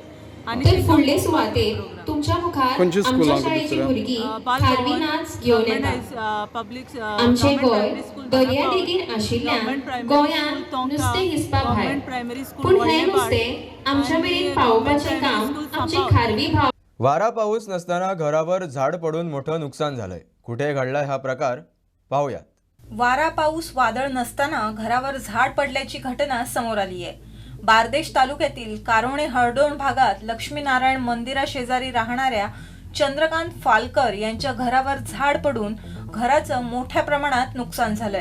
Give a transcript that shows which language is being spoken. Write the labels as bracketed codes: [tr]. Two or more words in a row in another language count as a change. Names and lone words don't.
[kok] आनी फुडले सुवातेर तुमच्या मुखार आमच्या शाळेची भुरगीं खारवी नाच घेवन येता. पब्लीक आमचे गोंय दर्या देगेर आशिल्ल्यान गोंयांत नुस्तें हिसपा भायर पूण हें नुस्तें आमच्या मेरेन पावोवपाचें काम आमचे खारवी भाव. [mr] वारा पाऊस नसताना घरावर झाड पडून मोठं नुकसान झालंय. कुठे घडलाय हा प्रकार पाहूयात. वारा पाऊस वादळ नसताना घरावर झाड पडल्याची घटना समोर आली आहे. बारदेश तालुक्यातील कारोणे हळदोण भागात लक्ष्मीनारायण मंदिरा शेजारी राहणाऱ्या चंद्रकांत फालकर यांच्या घरावर झाड पडून घराचं मोठ्या प्रमाणात नुकसान झालंय.